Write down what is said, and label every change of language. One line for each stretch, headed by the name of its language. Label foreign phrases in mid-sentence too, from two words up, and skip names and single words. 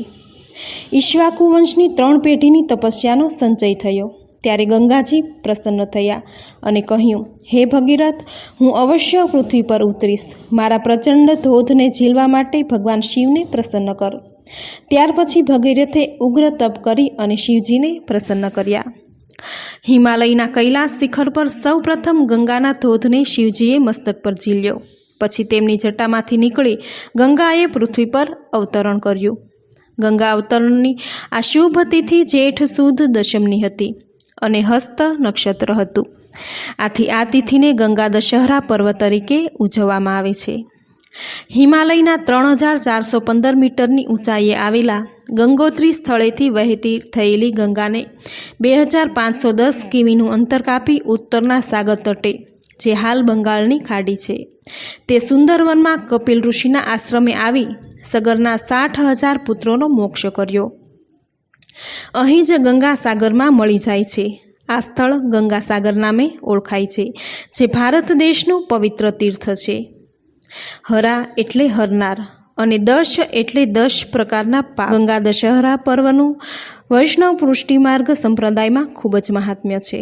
Gujarati: ઈક્ષ્વાકુ વંશની 3 પેઢીની તપસ્યાનો સંચય થયો। ત્યારે ગંગાજી પ્રસન્ન થયા અને કહ્યું, હે ભગીરથ, હું અવશ્ય પૃથ્વી પર ઉતરીશ। મારા પ્રચંડ ધોધને ઝીલવા માટે ભગવાન શિવને પ્રસન્ન કર। ત્યાર પછી ભગીરથે ઉગ્ર તપ કરી અને શિવજીને પ્રસન્ન કર્યા। હિમાલયના કૈલાશ શિખર પર સૌ પ્રથમ ગંગાના ધોધને શિવજીએ મસ્તક પર ઝીલ્યો। પછી તેમની જટામાંથી નીકળી ગંગાએ પૃથ્વી પર અવતરણ કર્યું। ગંગા અવતરણની આ શુભ તિથિ જેઠ સુદ દશમની હતી અને હસ્ત નક્ષત્ર હતું। આથી આ તિથિને ગંગા દશહરા પર્વ તરીકે ઉજવવામાં આવે છે। હિમાલયના 3,415 મીટરની ઊંચાઈએ આવેલા ગંગોત્રી સ્થળેથી વહેતી થયેલી ગંગાને 2,510 કિમીનું અંતર કાપી ઉત્તરના સાગર તટે, જે હાલ બંગાળની ખાડી છે, તે સુંદરવનમાં કપિલ ઋષિના આશ્રમે આવી સગરના 60,000 પુત્રોનો મોક્ષ કર્યો। અહીં જ ગંગા સાગરમાં મળી જાય છે। આ સ્થળ ગંગા સાગર નામે ઓળખાય છે, જે ભારત દેશનું પવિત્ર તીર્થ છે। હરા એટલે હરનાર અને દશ એટલે 10 પ્રકારના પાપ। ગંગા દશહરા પર્વનું વૈષ્ણવ પુષ્ટિમાર્ગ સંપ્રદાયમાં ખૂબ જ મહાત્મ્ય છે।